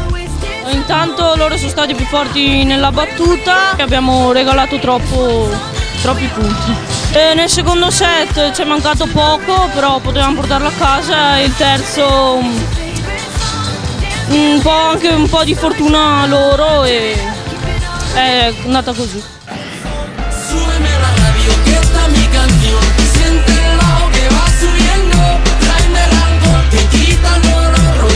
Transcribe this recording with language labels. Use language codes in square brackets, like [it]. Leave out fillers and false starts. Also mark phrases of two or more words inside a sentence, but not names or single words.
[it] Intanto loro sono stati più forti nella battuta e abbiamo regalato troppi punti. Nel secondo set ci è mancato poco, però potevamo portarlo a casa, e il terzo anche un po' di fortuna loro e è andata così. [es] Súbeme la radio que está mi canción. Siéntelo que va subiendo. Tráeme el alcohol que quita el dolor.